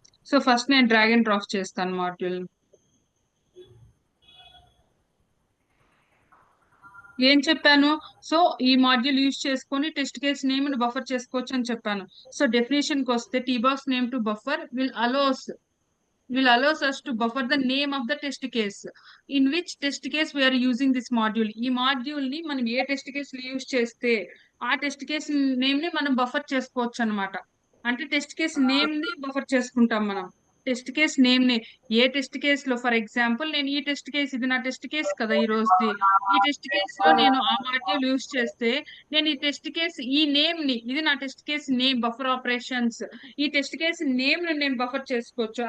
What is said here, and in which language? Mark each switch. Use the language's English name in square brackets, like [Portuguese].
[Telugu] So first నేను drag and drop చేస్తాను module. ఏం చెప్పాను? సో ఈ మాడ్యూల్ యూజ్ చేసుకొని టెస్ట్ కేస్ నేమ్ ని బఫర్ చేసుకోవచ్చు అని చెప్పాను. సో డెఫినేషన్ కి వస్తే టీబాక్స్ name to buffer [English] will allows us to buffer the name of the test case in which test case we are using this module. [Telugu] ఈ module ని మనం ఏ టెస్ట్ కేస్ యూజ్ చేస్తే ఆ టెస్ట్ కేస్ నేమ్ ని మనం buffer చేసుకోవచ్చు అన్నమాట. అంటే టెస్ట్ కేస్ నేమ్ ని బఫర్ చేసుకుంటాం మనం. టెస్ట్ కేస్ నేమ్ ని ఏ టెస్ట్ కేస్ లో, ఫర్ ఎగ్జాంపుల్ నేను ఈ టెస్ట్ కేస్, ఇది నా టెస్ట్ కేస్ కదా ఈ రోజుది. ఈ టెస్ట్ కేస్ లో నేను ఆ మాడ్యూల్ యూజ్ చేస్తే నేను ఈ టెస్ట్ కేస్ ఈ నేమ్ ని, ఇది నా test case name buffer operations, ఈ టెస్ట్ కేస్ నేమ్ ని నేను బఫర్ చేసుకోవచ్చు.